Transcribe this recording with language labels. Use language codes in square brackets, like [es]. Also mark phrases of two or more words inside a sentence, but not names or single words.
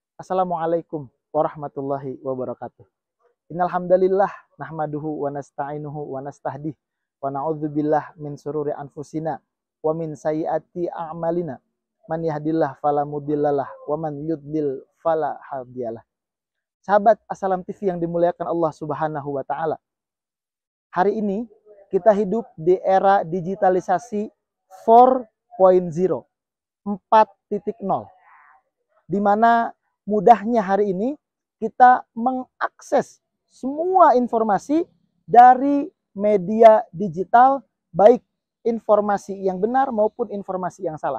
[ar] السلام عليكم ورحمة الله وبركاته. إن الحمد لله نحمده ونستعينه ونستهديه ونعوذ بالله من شرور أنفسنا ومن سيئات أعمالنا. من يهده الله فلا مضل له ومن يضلل فلا هادي له. [id] Sahabat Assalam TV yang dimuliakan Allah [ar] سبحانه وتعالى. [id] Hari ini kita hidup di era digitalisasi 4.0, 4.0. Di mana mudahnya hari ini kita mengakses semua informasi dari media digital, baik informasi yang benar maupun informasi yang salah.